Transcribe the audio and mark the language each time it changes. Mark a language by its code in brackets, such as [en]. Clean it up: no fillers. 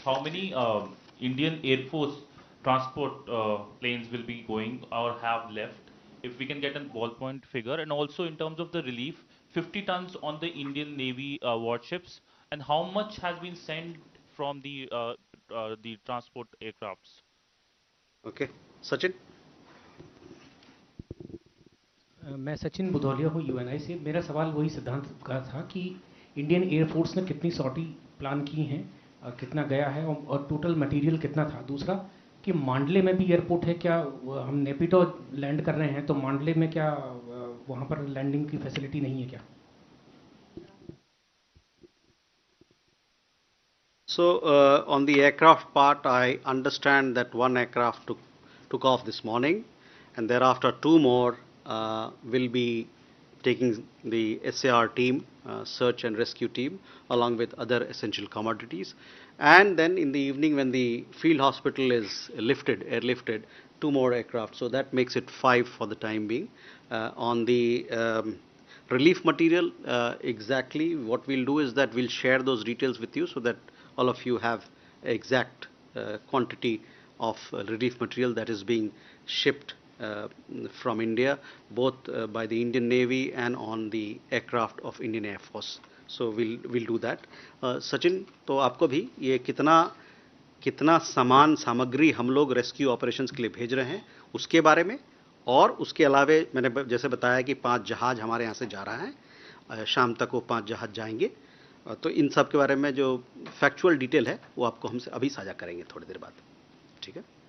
[en] How many Indian Air Force transport planes will be going or have left? If we can get a ballpoint figure. And also in terms of the relief, 50 tons on the Indian Navy warships. And how much has been sent from the transport aircrafts? Okay. Sachin? [hi] मैं सचिन बुधौलिया हूँ Uni से। मेरा सवाल वही सिद्धांत का था कि इंडियन एयरफोर्स ने कितनी सॉर्टी प्लान की हैं, कितना गया है और टोटल मटेरियल कितना था। दूसरा कि मांडले में भी एयरपोर्ट है क्या? हम नेपिटो लैंड कर रहे हैं तो मांडले में क्या वहाँ पर लैंडिंग की फैसिलिटी नहीं है क्या? [en] So on the aircraft part, I understand that 1 aircraft took off this morning, and thereafter 2 more will be taking the SAR team, search and rescue team, along with other essential commodities. And then in the evening when the field hospital is airlifted, 2 more aircraft. So that makes it 5 for the time being. On the relief material, exactly what we'll do is that we'll share those details with you so that all of you have exact quantity of relief material that is being shipped from India, both by the Indian Navy and on the aircraft of Indian Air Force. So we'll do that. [hi] Sachin, तो आपको भी ये कितना सामान सामग्री हम लोग rescue operations के लिए भेज रहे हैं उसके बारे में, और उसके अलावे मैंने जैसे बताया कि 5 जहाज हमारे यहाँ से जा रहा है, शाम तक वो 5 जहाज जाएंगे, तो इन सब के बारे में जो फैक्चुअल डिटेल है वो आपको हमसे अभी साझा करेंगे थोड़ी देर बाद, ठीक है?